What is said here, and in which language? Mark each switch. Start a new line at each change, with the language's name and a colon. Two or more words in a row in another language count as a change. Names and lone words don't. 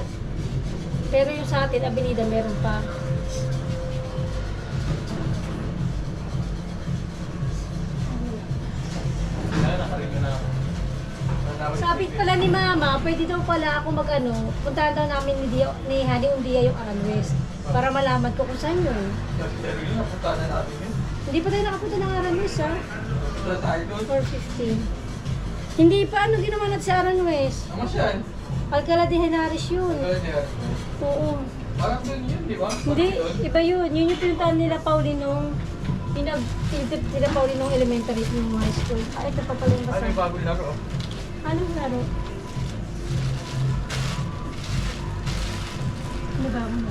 Filipino: Pero yung sa atin, Avenida, meron pa. Sabi pala ni Mama, pwede daw pala ako mag-ano, puntahan daw namin ni Honey Undia yung Aranwest. Para malaman ko kung saan yun. Hindi pa tayo nakapunta ng Aranwest, ha? 4:15. Hindi pa, ano ginawa natin sa Aranwest? Ano siya? Alcalá de Henares yun. Oo. Parang doon yun, di ba? Hindi, iba yun. Yun yung pinuntahan nila Paulinong, nila Paulinong elementary yung high school. Ay, ito pa pala yung Ano basa. yung bagong laro? Anong laro? Ano ba mo?